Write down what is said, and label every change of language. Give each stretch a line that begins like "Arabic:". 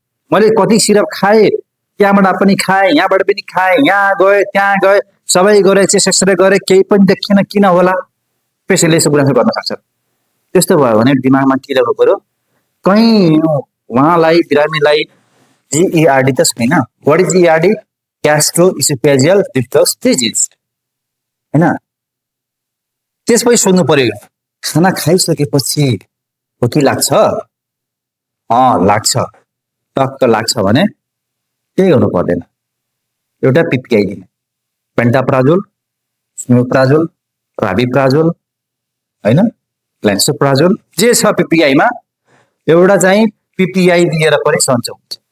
Nepali: मैले कति सिरप खाएँ, त्यहाँबाट पनि खाएँ, यहाँबाट पनि खाएँ, यहाँ गएँ त्यहाँ गएँ, सबै गरेँ, चेस्ट एक्सरे गरेँ, केही पनि देखिएन, किन होला? पेसेन्टले यसो गुनासो गर्न सक्छ। त्यस्तो भयो भने दिमागमा के राख्नु पर्यो, कहीँ उहाँलाई बिरामीलाई GERD त छैन।
English: What is GERD?
Nepali: Gastro oesophageal reflux disease होइन। त्यसपछि सोध्नु पर्यो, खाना खाइसकेपछि खोकी लाग्छ? लाग्छ, टक्क लाग्छ भने केही गर्नु पर्दैन, एउटा पिपिआई दिने, पेन्टाप्राजोल, स्म्योप्राजोल, राबिप्राजोल होइन, ल्यान्सोप्राजोल, जे छ पिपिआईमा एउटा चाहिँ पिपिआई दिएर पनि सन्चो हुन्छ।